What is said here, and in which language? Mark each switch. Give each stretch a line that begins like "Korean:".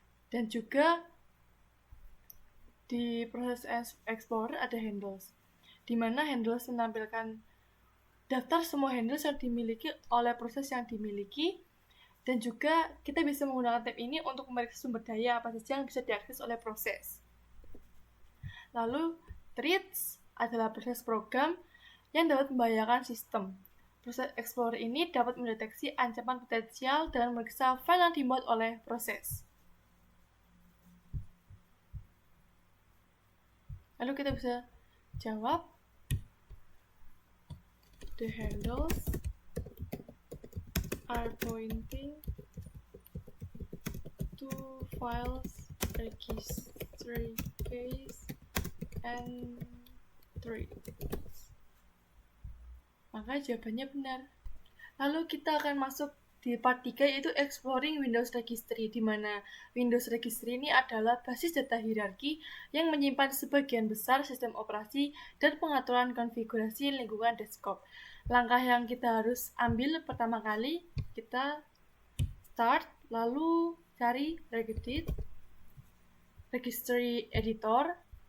Indonesian: Dan juga di Process Explorer ada handles, di mana handles menampilkan daftar semua handles yang dimiliki oleh proses yang dimiliki, dan juga kita bisa menggunakan tab ini untuk memeriksa sumber daya apa saja yang bisa diakses oleh proses. Lalu, treats adalah proses program yang dapat membahayakan sistem. Proses Explorer ini dapat mendeteksi ancaman potensial dan memeriksa file yang dimuat oleh proses. Lalu kita bisa jawab,
English: the handles are pointing to files, registry case, and treats.
Indonesian: Maka jawabannya benar. Lalu kita akan masuk di part 3, yaitu Exploring Windows Registry, di mana Windows Registry ini adalah basis data hierarki yang menyimpan sebagian besar sistem operasi dan pengaturan konfigurasi lingkungan desktop. Langkah yang kita harus ambil pertama kali, kita start, lalu cari Registry Editor.